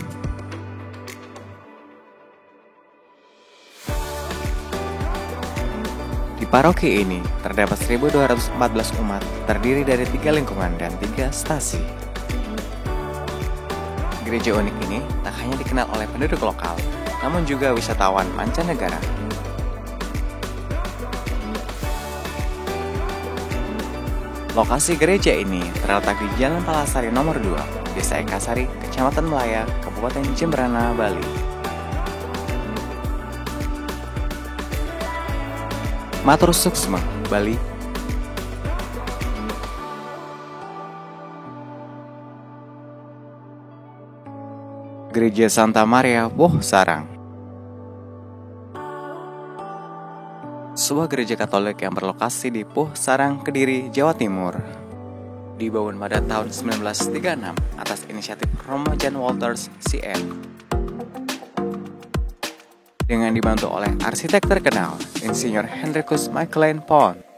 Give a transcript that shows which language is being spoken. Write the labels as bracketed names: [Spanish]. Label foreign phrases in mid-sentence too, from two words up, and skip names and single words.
[Indonesian] Di paroki ini terdapat 1214 umat terdiri dari 3 lingkungan dan 3 stasi. Gereja unik ini tak hanya dikenal oleh penduduk lokal, namun juga wisatawan mancanegara. Lokasi gereja ini terletak di Jalan Palasari nomor 2, Desa Ekasari, Kecamatan Melaya, Kabupaten Jemberana, Bali. [Balinese] Matur Suksma, Bali. [Indonesian] Gereja Santa Maria Woh Sarang. Sebuah gereja Katolik yang berlokasi di Puh Sarang, Kediri, Jawa Timur. Dibangun pada tahun 1936 atas inisiatif Romo Jan Walters CM. Dengan dibantu oleh arsitek terkenal, Insinyur Hendrikus Michaelen Pont.